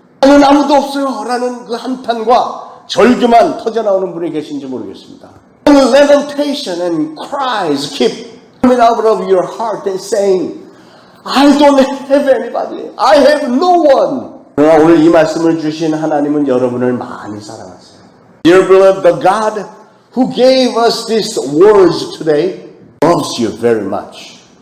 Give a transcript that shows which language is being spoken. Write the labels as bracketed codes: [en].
[ko] 나는 아무도 없어요 라는 그 한탄과 절규만 터져나오는 분이 계신지 모르겠습니다. [en] And lamentation and cries keep coming out of your heart and saying, I don't have anybody. I have no one. [ko] 그러나 오늘 이 말씀을 주신 하나님은 여러분을 많이 사랑하세요. [en] Dear beloved, the God who gave us these words today loves you very much.